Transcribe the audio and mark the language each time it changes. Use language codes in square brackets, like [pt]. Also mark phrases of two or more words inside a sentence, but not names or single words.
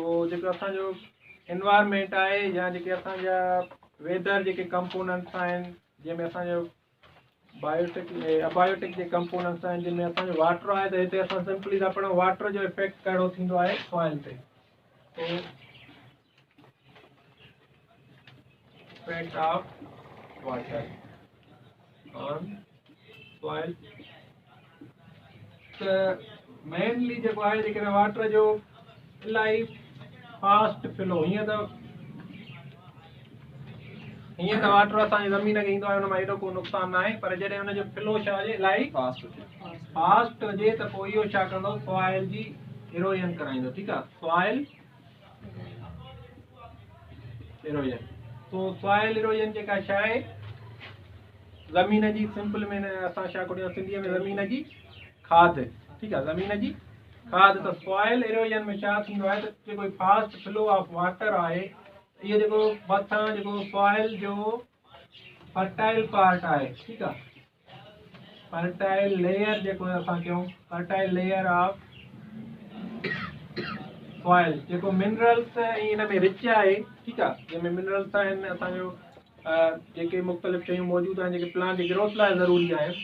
[sd] जेको असांजो एनवायरमेंट आहे या जेके असांजा वेदर जेके कंपोनेंट्स आहिनि, जंहिंमें असांजो [en] biotic abiotic [sd] जे कंपोनेंट्स आहिनि, जिनमें असांजो वाटर आहे, त हिते असां सिंपली था पढ़ूं वाटर जो इफेक्ट कहिड़ो थींदो आहे सॉइल ते। [en] so effect of water on soil, [sd] त मेनली जेको आहे जेकॾहिं वाटर जो इलाही [en] fast flow, [sd] हीअं त वाटर असांजी ज़मीन खे ईंदो आहे, हुन मां एॾो को नुक़सान न आहे, पर जॾहिं हुनजो फ्लो छा हुजे इलाही फास्ट हुजे त पोइ इहो छा कंदो, सॉइल जी इरोजन कराईंदो, ठीकु आहे, [en] soil erosion. [sd] तो [en] soil erosion [sd] जेका छा आहे, ज़मीन जी सिंपल में असां छा कोन्हे सिंधीअ में ज़मीन जी खाद, ठीकु आहे, ज़मीन जी खाद। त [en] soil erosion [sd] में छा थींदो आहे त जेको [en] fast flow of water [sd] आहे, इहो जेको मथां जेको सॉइल जो [en] fertile part [sd] आहे, ठीकु आहे, [en] fertile layer [sd] जेको असां चऊं, [en] fertile layer of soil [sd] जेको मिनरल्स हिन में रिच आहे, ठीकु आहे, जंहिंमें मिनरल्स आहिनि, असांजो जेके मुख़्तलिफ़ शयूं मौजूदु आहिनि जेके प्लांट जी ग्रोथ लाइ ज़रूरी आहिनि।